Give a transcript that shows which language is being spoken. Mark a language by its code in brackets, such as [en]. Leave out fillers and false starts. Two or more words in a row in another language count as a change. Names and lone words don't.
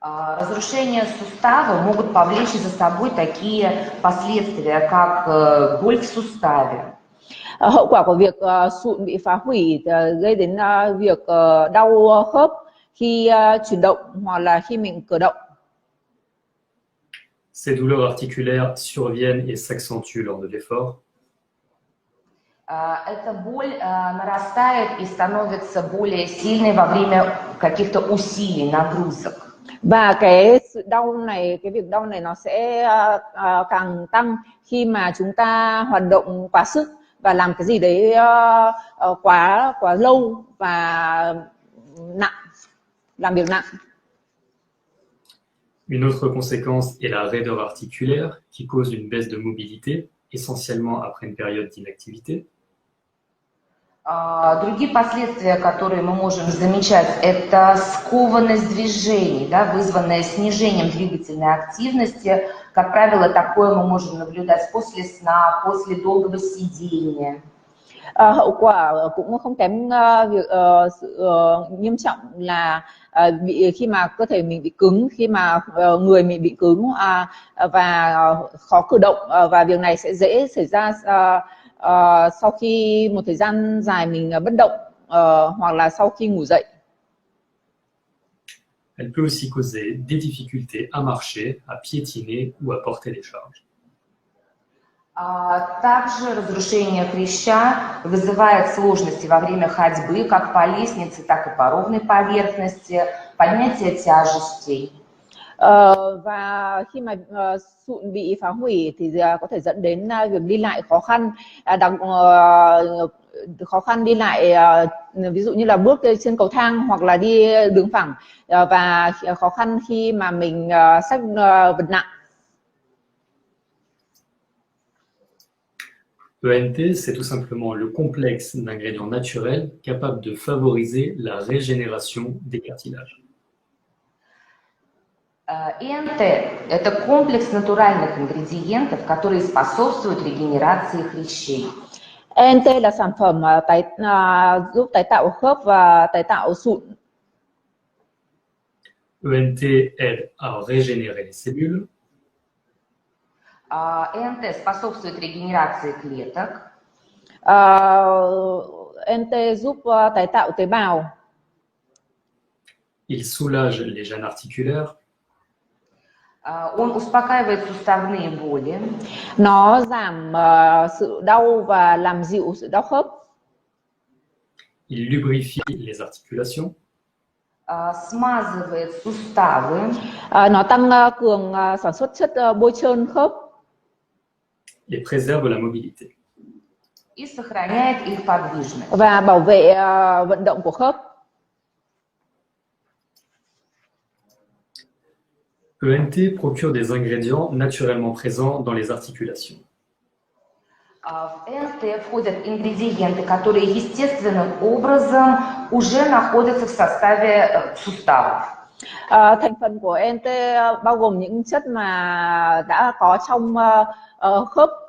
[ru] Разрушения сустава могут повлечь за собой такие последствия, как боль в суставе, [vi] Hậu quả của việc sụn bị phá hủy gây đến việc đau khớp khi chuyển động hoặc là khi mình cử động. [fr] Ces douleurs articulaires surviennent et s'accentuent lors de l'effort. [ru] Эта боль нарастает и становится более сильной во время каких-то усилий, нагрузок. [vi] Và cái sự đau này, cái việc đau này nó sẽ càng tăng khi mà chúng ta hoạt động quá sức và làm cái gì đấy quá lâu và nặng, làm việc nặng. [fr] Une autre conséquence est la raideur articulaire qui cause une baisse de mobilité, essentiellement après une période d'inactivité. [ru] Другие последствия, которые мы можем замечать, это скованность движений, да, вызванная снижением двигательной активности. Как правило, такое мы можем наблюдать после сна, после долгого сидения. [vi] Hậu quả cũng không kém việc sự nghiêm trọng là khi mà cơ thể mình bị cứng, khi mà người mình bị cứng và khó cử động, và việc này sẽ dễ xảy ra sau khi một thời gian dài mình bất động hoặc là sau khi ngủ dậy. [fr] Elle peut aussi causer des difficultés à marcher, à piétiner ou à porter des charges. [ru] Также разрушение хряща вызывает сложности во время ходьбы, как по лестнице, так и по ровной поверхности, поднятие tяжестей. [vi] Và khi mà sụn bị phá hủy thì có thể dẫn đến việc đi lại khó khăn, khó khăn đi lại, ví dụ như là bước trên cầu thang hoặc là đi đứng phẳng, và khó khăn khi mà mình xách vật nặng. [fr] ENT, c'est tout simplement le complexe d'ingrédients naturels capables de favoriser la régénération des cartilages. [ru] ЭНТ – это комплекс натуральных ингредиентов, которые способствуют регенерации хрящей. [vi] ENT là sản phẩm giúp tái tạo khớp và tái tạo sụn. [fr] ENT aide à régénérer les cellules. [ru] ЭНТ способствует регенерации клеток. [vi] ENT giúp tái tạo tế bào. [fr] Il soulage les gênes articulaires. [ru] Он успокаивает суставные боли. [vi] Nó giảm sự đau và làm dịu sự đau khớp. [fr] Il lubrifie les articulations. [ru] Смазывает суставы. [vi] Nó tăng cường sản xuất chất bôi trơn khớp. [fr] Et préserve la mobilité. [ru] И сохраняет их подвижность. [vi] Và bảo vệ vận động của khớp. [fr] ENT procure des ingrédients naturellement présents dans les articulations. [ru] В ЭНТ входят ингредиенты, которые естественным образом уже находятся в составе суставов. [vi] Thành phần của ENT bao gồm những chất mà đã có trong khớp,